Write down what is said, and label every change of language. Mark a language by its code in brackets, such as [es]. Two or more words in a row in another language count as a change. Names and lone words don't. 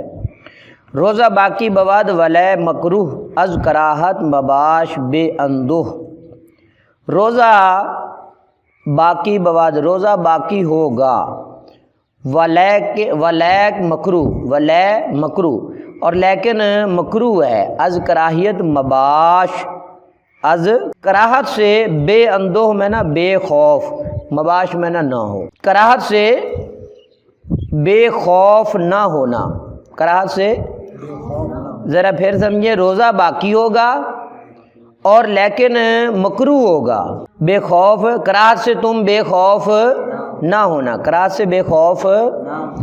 [fa] روزہ باقی بواد ولے مکروہ، از کراہت مباش بے اندوہ۔ روزہ باقی بواد، [ur] روزہ باقی ہوگا، [fa] ولیک مکروہ، [ur] ولی مکروہ، اور لیکن مکروہ ہے، از [fa] کراہیت مباش، از کراہت [ur] سے، [fa] بے اندوہ [ur] میں نہ بے خوف، مباش میں نہ ہو، کراہت سے بے خوف نہ ہونا، کراہت سے، ذرا پھر سمجھیں، روزہ باقی ہوگا اور لیکن مکروہ ہوگا، بے خوف، کراہت سے تم بے خوف نہ ہونا، کراہت سے بے خوف نہ ہونا۔